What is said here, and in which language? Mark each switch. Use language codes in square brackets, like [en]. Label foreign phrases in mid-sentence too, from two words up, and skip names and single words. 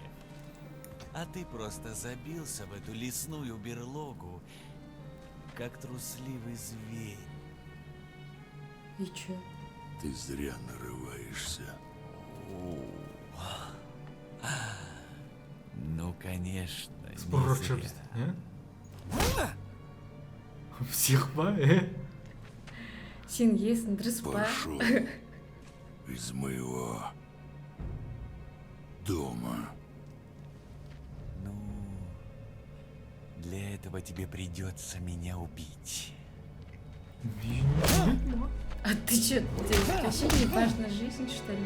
[ru] А ты просто забился в эту лесную берлогу, как трусливый зверь. И чё? Ты зря нарываешься. Ну, конечно, не Спорчерс, зря. [kk] Псих па, Сен есің дұрыс па? [ru] Пошел из моего дома. Ну, для этого тебе придется меня убить. А ты что, тебе вообще не важна жизнь, что ли?